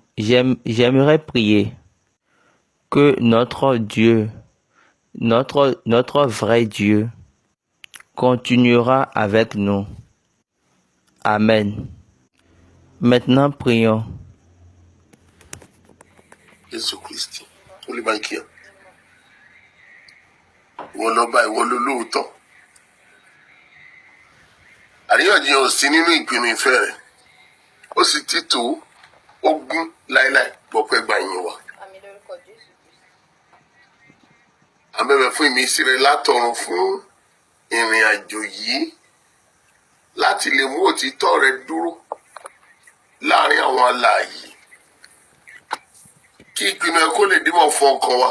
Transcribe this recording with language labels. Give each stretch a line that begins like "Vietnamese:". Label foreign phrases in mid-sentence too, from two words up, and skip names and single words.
French: J'aimerais prier que notre Dieu, notre vrai Dieu, continuera avec nous. Amen. Maintenant, prions. Jésus-Christ,
Yoruba: olùbáyìí ìwọ lọ́ba ìwọ lólóòótọ́ àríyànjiyàn ò sí nínú ìpinnu ìfẹ́ rẹ̀ ó sì ti tó ogún láéláé gbọpẹ́ gba ìyìn wa. À ń bẹ̀bẹ̀ fún ìmísí rẹ látọ̀run fún ìrìn àjò yìí láti lè mú òtítọ́ rẹ dúró láàrin àwọn alààyè kí ìpinnu ẹ kó lè dímọ̀ fún ọkàn wa.